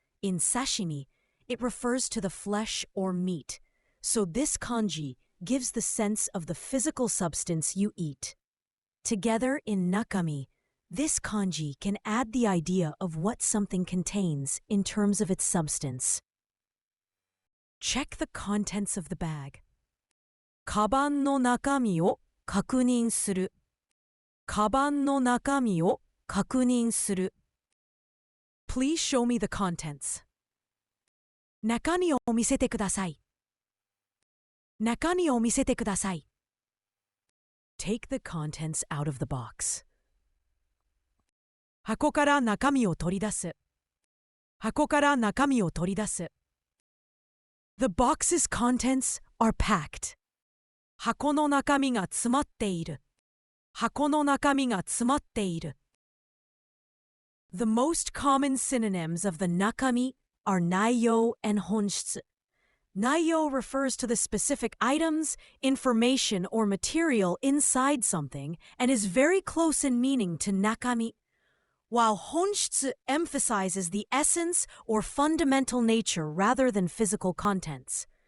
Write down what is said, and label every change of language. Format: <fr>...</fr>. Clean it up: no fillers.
<en>In sashimi, it refers to the flesh or meat, so this kanji gives the sense of the physical substance you eat. Together in nakami, this kanji can add the idea of what something contains in terms of its substance. Check the contents of the bag.</en> <ja>カバンの中身を確認する。カバンの中身を確認する。</ja> <en>Please show me the contents.</en> <ja>中身を見せてください。中身を見せてください。</ja> <en>Take the contents out of the box.</en> <ja>箱から中身を取り出す。箱から中身を取り出す。</ja> <en>The box's contents are packed.</en> <ja>箱の中身が詰まっている。箱の中身が詰まっている。</ja> <en>The most common synonyms of the nakami are naiyo and honshitsu. Naiyo refers to the specific items, information, or material inside something and is very close in meaning to nakami, while honshitsu emphasizes the essence or fundamental nature rather than physical contents.</en>